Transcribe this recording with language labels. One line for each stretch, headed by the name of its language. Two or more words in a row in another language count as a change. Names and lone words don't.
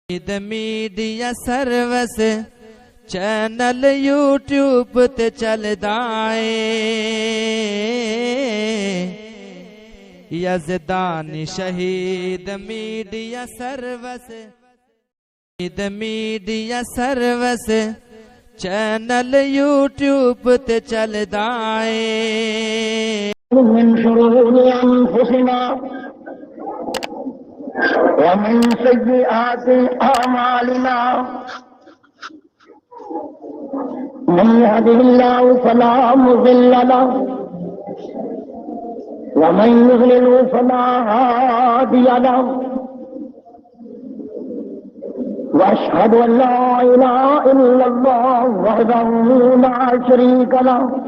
English: media service channel
Punjabi: یوٹیوب تے چلدا اے یزدانی شہید
English: media service channel
Punjabi: یوٹیوب تے چلدا اے
Arabic: من شرور انفسنا ومن سيئات اعمالنا من يهده الله فلا مضل له ومن يضلل فلا هادي له واشهد ان لا اله الا الله وحده لا شريك له